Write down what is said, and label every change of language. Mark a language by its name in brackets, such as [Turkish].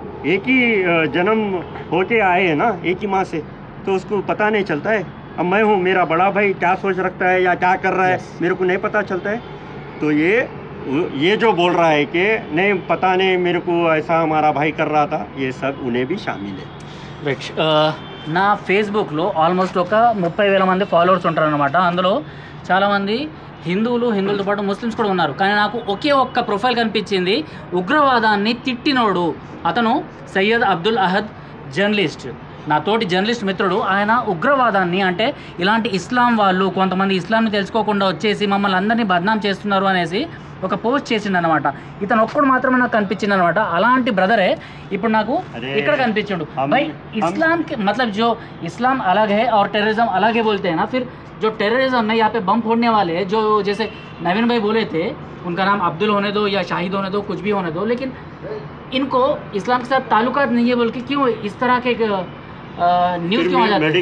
[Hindi] एक ही जन्म होके आए हैं ना एक ही माँ से, तो उसको पता नहीं चलता है। अब मैं हूँ, मेरा बड़ा भाई क्या सोच रखता है या क्या कर रहा है मेरे को नहीं पता चलता है। तो ये जो बोल रहा है कि नहीं पता नहीं मेरे को, ऐसा हमारा भाई कर रहा था, ये सब उन्हें भी शामिल है। [Telugu] రైట్ నా ఫేస్బుక్లో ఆల్మోస్ట్ ఒక 30,000 మంది ఫాలోవర్స్ ఉంటారనమాట. అందులో చాలామంది హిందువులతో పాటు ముస్లిమ్స్ కూడా ఉన్నారు. కానీ నాకు ఒకే ఒక్క ప్రొఫైల్ కనిపించింది, ఉగ్రవాదాన్ని తిట్టినోడు. అతను సయ్యద్ అబ్దుల్ అహద్ జర్నలిస్ట్, నా తోటి జర్నలిస్ట్ మిత్రుడు. ఆయన ఉగ్రవాదాన్ని అంటే ఇలాంటి ఇస్లాం వాళ్ళు కొంతమంది ఇస్లాంని తెలుసుకోకుండా వచ్చేసి మమ్మల్ని అందరినీ బద్నాం చేస్తున్నారు అనేసి ఒక పోస్ట్ చేసిండనమాట. ఇతను ఒక్కడు మాత్రమే నాకు కనిపించింది అనమాట. అలాంటి బ్రదరే ఇప్పుడు నాకు ఇక్కడ కనిపించిండు. [Hindi] भाई इस्लाम के मतलब जो इस्लाम अलग है और टेररिज्म अलग है बोलते हैं ना, फिर जो टेररिज्म में यहाँ पे बम फोड़ने वाले हैं, जो जैसे नवीन भाई बोले थे, उनका नाम अब्दुल होने दो या शाहिद होने दो, कुछ भी होने दो, लेकिन इनको इस्लाम के साथ ताल्लुकात नहीं है बोल के क्यों इस तरह के न्यूज़ क्यों आ जाते हैं?